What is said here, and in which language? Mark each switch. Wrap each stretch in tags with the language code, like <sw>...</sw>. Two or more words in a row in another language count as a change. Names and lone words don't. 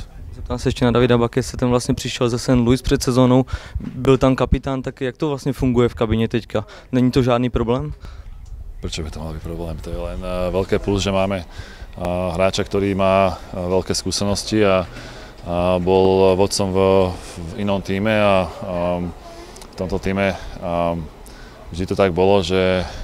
<cs>Zeptám se ještě na Davida Bakese, ten vlastně přišel ze St. Louis před sezónou, byl tam kapitán, tak jak to vlastně funguje v kabině teďka? Není to žádný problém?</cs> <sk>Prečo by to mal byť problém? To je len veľké plus, že máme hráča, ktorý má veľké skúsenosti a bol vodcom v inom týme a v tomto týme vždy to tak bolo, že</sk>